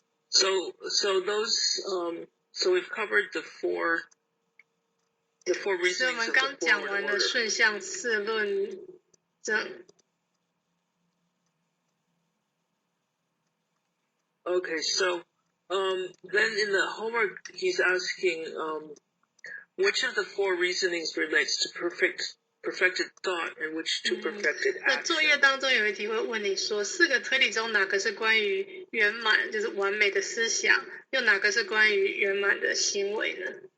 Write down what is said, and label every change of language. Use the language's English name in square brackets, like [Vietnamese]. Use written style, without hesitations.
[English] So those so we've covered the four reasonings. [Chinese] 所以我们刚讲完了顺向四论证。 [English] Okay, so then in the homework he's asking which of the four reasonings relates to perfected thought and which to perfected action. [Chinese] 那作业当中有一题会问你说，4个推理中哪个是关于圆满，就是完美的思想，又哪个是关于圆满的行为呢？